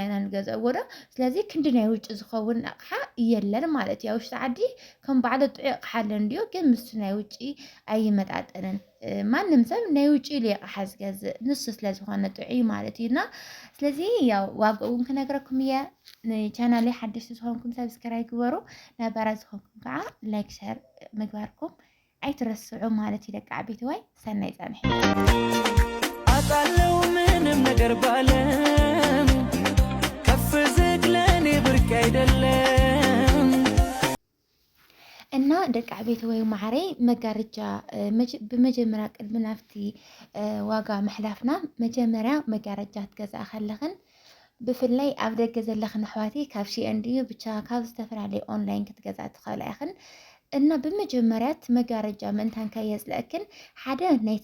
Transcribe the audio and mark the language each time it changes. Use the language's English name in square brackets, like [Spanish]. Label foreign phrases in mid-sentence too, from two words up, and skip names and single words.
[Tigrinya] ኢና ንገዝእ ወዶ ስለዚ ክንዲ ናይ ውጪ ዝኸውን ኣቕሓ የለን ማለት እዩ ውሽጢ ዓዲ ከም ባዕሉ ጥዑይ ኣቕሓ ኣለን ድዩ ግን ምስ ናይ ውጪ ኣይመጣጠንን ማንም ሰብ ናይ ውጪ ኢሉ ኣቕሓ ዝገዝእ ንሱ ስለ ዝኾነ ጥዑይ ማለት እዩና ስለዚ ያው ዋግኡ እውን ክነግረኩም እየ ንቻናለይ ሓደሽቲ ዝኾንኩም ሰብስክራይብ ግበሩ ነባራ ዝኾንኩም ከዓ [English] like share [Tigrinya] ምግባርኩም ኣይትረስዑ ማለት ይደቃ ቤትዋይ ሰናይ ጻንሕ [Amharic] አጣለው ምንም ነገር ባለም ከፍ ዝቅ ለኔ ብርቅ አይደለም [Tigrinya] እና ደቃ ቤትዋይ ማዕረይ መጋረጃ በመጀመሪያ ቅድሚ ናፍቲ ዋጋ መሕላፍና መጀመሪያ መጋረጃ ትገዛእ ከለኽን ብፍላይ ኣብ ደገ ዘለኽን ኣሕዋቴ ካብ ሽአን ድዩ ብቻ ካብ ዝተፈላለዩ ኦንላይን ክትገዛእ ትኽእል ኢኽን እና በመጀመሪያት መጋረጃ ምንታን ከየጽለአክን ሓደ ናይቲ